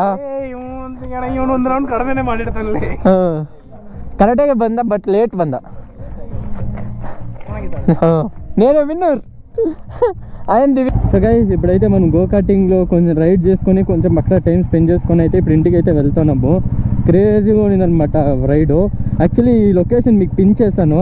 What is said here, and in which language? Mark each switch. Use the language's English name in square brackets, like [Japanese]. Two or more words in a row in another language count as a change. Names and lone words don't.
[Kannada] ಒಂದು ರೌಂಡ್ ಕಡಿಮೆನೆ ಮಾಡಿರ್ತಾನಲ್ಲಿ. ಕರೆಕ್ಟಾಗೆ ಬಂದ [English] but late [Kannada] ಬಂದ. [Telugu] నేనే విన్నర్ అయింది. [English] so guys [Telugu] ఇప్పుడైతే మనం గోకార్టింగ్లో కొంచెం రైడ్ చేసుకొని కొంచెం అక్కడ [English] time spend [Telugu] చేసుకొని అయితే ఇప్పుడు ఇంటికి అయితే వెళ్తున్నాము. క్రేజీగా ఉన్నదనమాట రైడు. యాక్చువల్లీ ఈ లొకేషన్ మీకు పిన్ చేస్తాను.